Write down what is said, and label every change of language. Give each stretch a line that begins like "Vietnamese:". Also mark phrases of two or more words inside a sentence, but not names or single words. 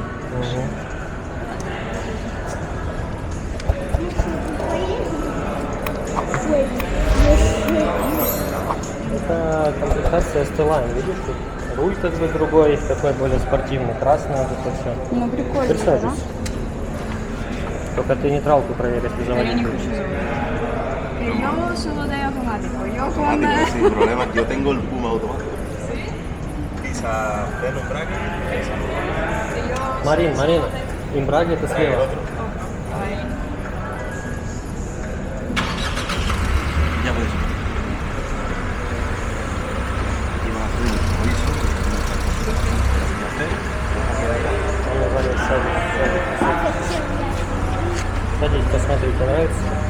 Russian: Угу. Это комплектация Stelline, видишь? Тут руль как бы другой, такой более спортивный, красный, вот это все. Ну прикольно, Теперь да? сажусь. Только ты нейтралку проверь, если Я не заводить. хочу заводить.
Spanish: Yo solo de automático. Yo con... Automático, sin problema. Yo tengo el Puma automático. Esa freno, embrague, esa no.
Russian: Марина, имбраги это слева.
Spanish: Ya puedes. Aquí van a hacer un aviso.
Russian: Он говорит, садись. Садись, посмотри, тебе нравится?